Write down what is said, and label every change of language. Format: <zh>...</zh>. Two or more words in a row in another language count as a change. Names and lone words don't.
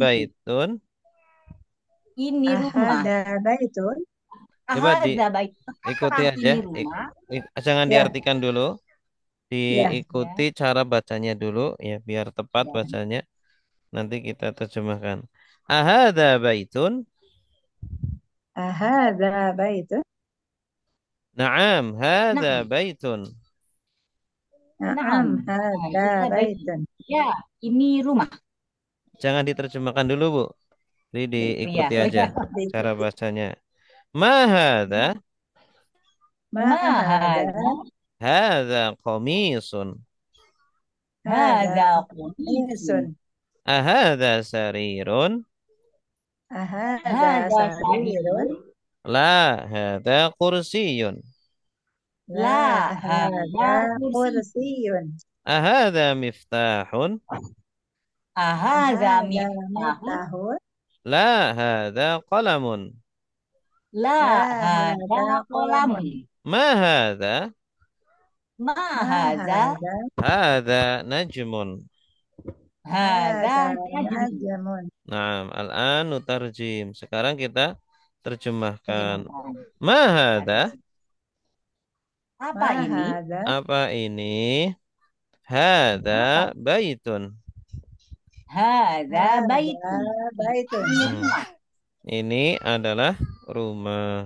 <ar>ahadza</ar> <id>bukit.</id> <ar>baitun.</ar> <id>Ini rumah.</id> <ar>أهذا بيت.</ar> <id>Coba</id> <ar>أهذا بيت.</ar> <id>diikuti Apakah aja. ini rumah? Jangan Ya, diartikan dulu. ya. Diikuti cara bacanya dulu ya biar tepat Ya. bacanya. Nanti kita terjemahkan.</id> <ar>أهذا بيت. أهذا بيت. نعم، هذا</ar> <id>Nah,</id> <ar>baitun. Naam,</ar> <id>nah,</id> <ar>hada هذا بيت. baitun.</ar> <id>Ya, ini rumah. Jangan diterjemahkan dulu, Bu. Jadi Ya, diikuti oh aja ya. cara bacanya.</id> <ar>Mahada, Mahada, Mahada, هذا قميص. hada هذا قميص. qamisun. أهذا سرير. Ahada Hada sarirun. sarirun. لا، هذا كرسي. La La hada hada kursi. kursiyun. أهذا مفتاح. Ahada Ahada miftahun. miftahun. لا، هذا قلم. La La hada hada qalamun. qalamun. ما هذا? ما هذا, Mahada, هذا نجم. hada hada najm. najmun. نعم، الآن نترجم.</ar> <id>Sekarang kita terjemahkan. Terjemahkan.</id> <ar>ما هذا?</ar> <id>Apa ini?</id> <ar>Mahada,</ar> <id>Apa ini? Hada Apa?</id> <ar>baitun. Hada hada baitun. baitun.</ar> <id>Ini Hmm. rumah. Ini adalah rumah.</id>